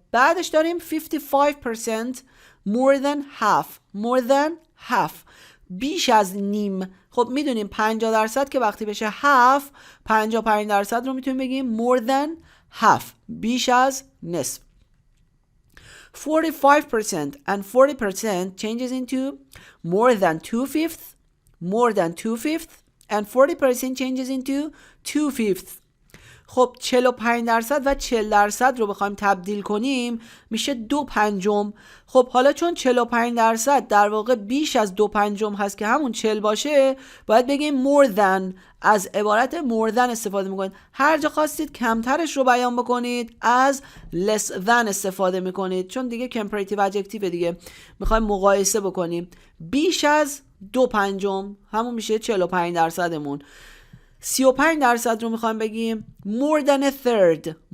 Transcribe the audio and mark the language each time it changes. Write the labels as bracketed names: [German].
[Persian] بعدش داریم 55%. [English] more than half. [Persian] بیش از نیم. خب میدونیم 50% که وقتی بشه half 55% رو میتونیم بگیم [English] more than half، [Persian] بیش از نصف. [English] 45% and 40% changes into more than 2/5 and 40% changes into 2/5. [Persian] خب 45% و 40% رو بخوایم تبدیل کنیم میشه 2/5. خب حالا چون 45% در واقع بیش از 2/5 هست که همون 40 باشه، باید بگیم [English] more than. [Persian] از عبارت [English] more than [Persian] استفاده میکنید. هر جا خواستید کمترش رو بیان بکنید از [English] less than [Persian] استفاده میکنید، چون دیگه کمپریتیو ادجکتیو دیگه، میخوایم مقایسه بکنیم. بیش از 2/5 همون میشه 45%مون. 35% رو میخوایم بگیم [English] more than a third.